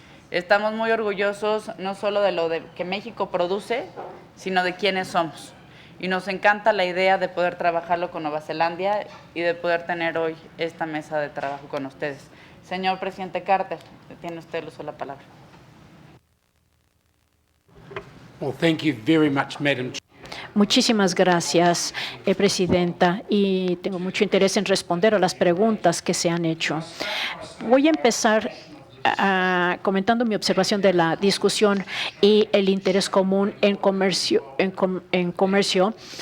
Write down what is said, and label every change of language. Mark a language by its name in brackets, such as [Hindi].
[Spanish] Estamos muy orgullosos no solo de lo que México produce, sino de quiénes somos. Y nos encanta la idea de poder trabajarlo con Nueva Zelanda y de poder tener hoy esta mesa de trabajo con ustedes. Señor presidente Carter, tiene usted el uso de la palabra. [English] Well, thank you very much, Madam Chair. [Spanish] Muchísimas gracias, presidenta, y tengo mucho interés en responder a las preguntas que se han hecho. Voy a empezar comentando mi observación de la discusión y el interés común en comercio.